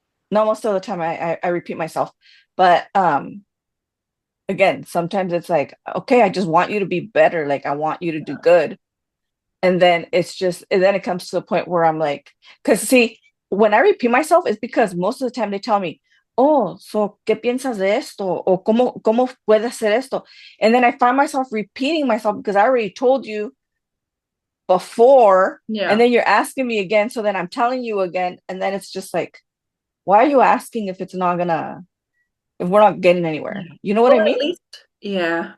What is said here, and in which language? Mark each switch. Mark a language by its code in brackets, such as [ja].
[en] no, most of the time I repeat myself, but again, sometimes it's like, okay, I just want you to be better, like I want you to do good. And then it comes to the point where I'm like, because see, when I repeat myself, it's because most of the time they tell me, oh, so [es] ¿qué piensas de esto? [en] Or [es] ¿cómo puede hacer esto? [en] And then I find myself repeating myself because I already told you before, and Yeah. then you're asking me again. So then I'm telling you again. And then it's just like, why are you asking if we're not getting anywhere? Yeah. You know what I Well, at mean? least, yeah.